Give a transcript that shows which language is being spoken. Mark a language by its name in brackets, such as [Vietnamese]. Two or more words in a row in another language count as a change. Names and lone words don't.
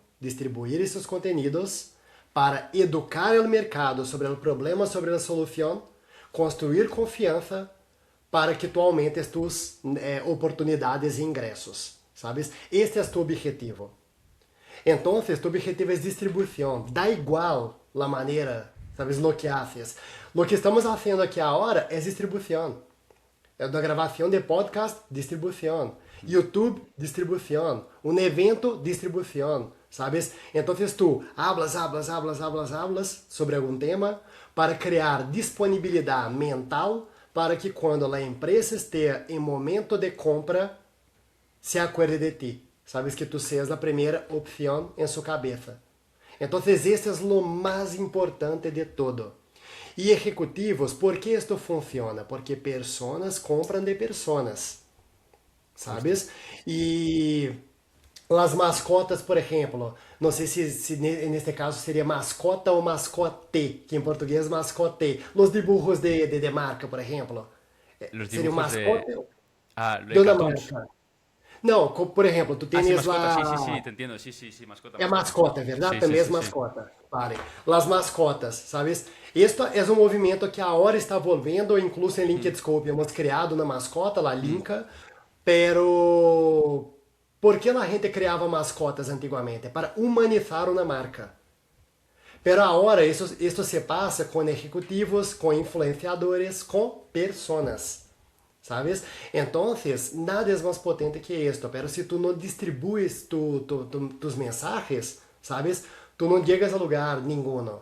[Spanish] Distribuir esos contenidos para educar el mercado sobre el problema, sobre la solución, construir confianza para que tú aumentes tus oportunidades e ingresos, ¿sabes? Este es tu objetivo. Entonces, tu objetivo es distribución. Da igual la manera, ¿sabes? Lo que haces. Lo que estamos haciendo aquí ahora es distribución. [Portuguese] Da gravação de podcast, distribuição. YouTube, distribuição. Um evento, distribuição. [Spanish] ¿Sabes? Entonces tú hablas sobre [Portuguese] algum tema para criar disponibilidade mental para que quando a empresa esteja em momento de compra, [Spanish] se acuerde de ti. [Portuguese] Sabes que [Spanish] tu seas [Portuguese] a primeira opção em sua cabeça. Então, esse é o mais importante de todo. E ejecutivos, [Spanish] ¿por que esto funciona? Porque personas [Portuguese] compram de personas, [Spanish] justo. ¿sabes? [Portuguese] E as mascotas, por exemplo, não sei se neste caso seria mascota ou mascote, que em português é mascote. Os [Spanish] dibujos de [Portuguese] marca, por exemplo. [Spanish] Los [Portuguese] Seria um [Spanish] dibujos de... [Portuguese] mascote [Spanish] Ah, de [Portuguese] de uma [Spanish] cartoons. [Portuguese] marca. Não, por exemplo, tu [Spanish] Ah, sí, [Portuguese] tens [Spanish] mascota, sí, sí, [Portuguese] lá. [Spanish] sí, te entiendo. Sí, sí, sí, mascota, [Portuguese] É [Spanish] mascota. [Portuguese] mascota, verdade? [Spanish] Sí, sí, [Portuguese] Também é [Spanish] sí, sí. mascota. Vale. Las mascotas, ¿sabes? Esto [Portuguese] é um movimento que agora está volvendo, incluso em Mm, LinkedScope. Hemos criado uma mascota, la mm, Linka, pero ¿por que a gente criava mascotas antigamente? Para humanizar uma marca. [Spanish] Pero ahora esto se pasa con ejecutivos, con influenciadores, con personas. ¿Sabes? Entonces, nada es más potente que esto, pero si tú no distribuyes tus mensajes, ¿sabes? Tú no llegas a lugar ninguno.